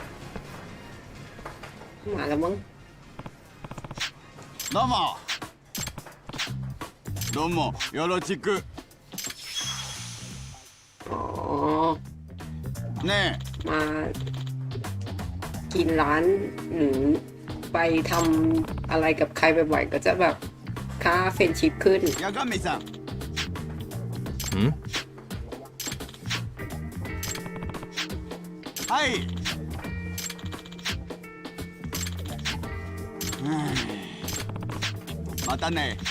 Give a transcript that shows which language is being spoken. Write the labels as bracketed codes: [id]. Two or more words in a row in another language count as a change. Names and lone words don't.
[th] มาแล้วมั้ง [ja] どうも。どうもよろしく。 [th] อ๋อ [ja] ね [th] มากินร้านหรือไปทำอะไรกับใครบ่อยๆก็จะแบบค่าเฟรนชิพขึ้น [ja] え、やかみさん。 Hmm? はい。またね。